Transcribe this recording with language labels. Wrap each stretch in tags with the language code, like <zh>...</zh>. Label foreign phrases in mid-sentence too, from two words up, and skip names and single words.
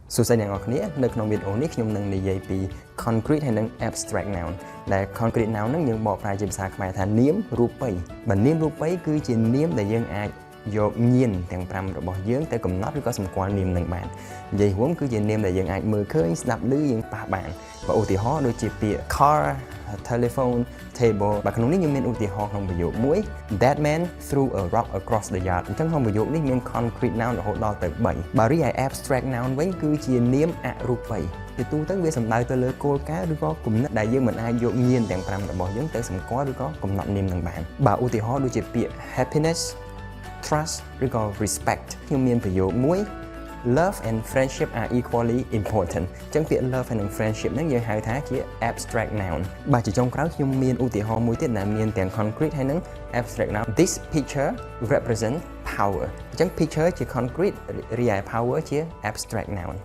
<km>សួស្តីអ្នកនរគ្នានៅក្នុងវីដេអូនេះខ្ញុំនឹងនិយាយពី concrete ហើយនិង</km> <en>abstract noun</en> <km>ដែល</km> <en>concrete noun</en> <km>ហ្នឹងយើងបកប្រែជាភាសាខ្មែរថានាមរូបិយបើនាមរូបិយគឺជានាមដែលយើងអាចយកញៀនទាំង5របស់យើងទៅកំណត់ឬក៏សម្គាល់នាមនឹង បាននិយាយរួមគឺជានាមដែលយើងអាចមើលឃើញស្ដាប់ឮយើងប៉ះបានបើឧទាហរណ៍ដូចជាពាក្យ</km> <en>car telephone table</en> <km>បើក្នុងនេះខ្ញុំមានឧទាហរណ៍ក្នុងប្រយោគមួយ</km> <en>that man threw a rock across the yard</en> <km>អញ្ចឹងក្នុងប្រយោគនេះមាន</km> <en>concrete noun</en> <km>រហូតដល់ទៅ3បើរីឯ</km> <en>abstract noun</en> <km>វិញគឺជានាមអរូបិយជាទូ ទៅវាសំដៅទៅលើគោលការណ៍ឬក៏គំនិតដែលយើងមិនអាចយកញៀនទាំង5របស់យើងទៅសម្គាល់ឬក៏កំណត់នាមនឹងបានបើឧទាហរណ៍ដូចជាពាក្យ</km> <en>happiness trust</en> <km>ឬក៏ respect ខ្ញុំមានប្រយោគមួយ</km> <en>love and friendship are equally important</en> <km>អញ្ចឹងពាក្យ</km> <en>love and friendship</en> <km>ហ្នឹងយើងហៅថាជា</km> <en>abstract noun</en> <km>បាទជាចុងក្រោយខ្ញុំមានឧទាហរណ៍មួយទៀតដែលមានទាំង concrete ហើយនិង</km> <en>abstract noun this picture represent power</en> <km>អញ្ចឹង picture ជា concrete រីឯ power ជា</km> <en>abstract noun</en>